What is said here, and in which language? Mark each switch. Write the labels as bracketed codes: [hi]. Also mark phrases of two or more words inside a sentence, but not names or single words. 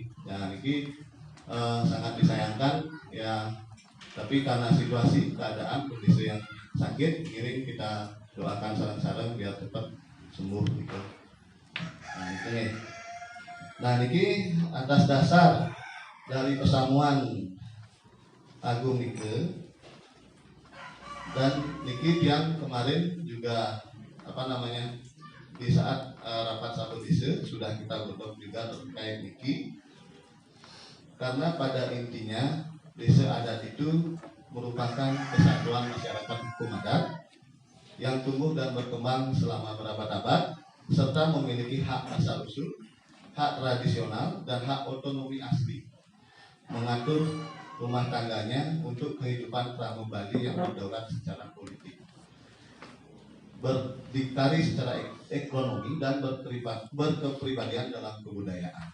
[id] Ya niki sangat disayangkan ya, tapi karena situasi keadaan kondisi yang sakit, ngiring kita doakan sarang-sarang biar cepat sembuh gitu. Nah itu nih. Nah niki atas dasar dari pesamuan Agung Nike dan niki yang kemarin juga di saat rapat sabodise sudah kita godok juga terkait niki, karena pada intinya desa adat itu merupakan kesatuan masyarakat hukum adat yang tumbuh dan berkembang selama berabad-abad serta memiliki hak asal usul, hak tradisional, dan hak otonomi asli mengatur rumah tangganya untuk kehidupan pramugari yang berdaulat secara politik, berdikari secara ekonomi, dan berkepribadian dalam kebudayaan.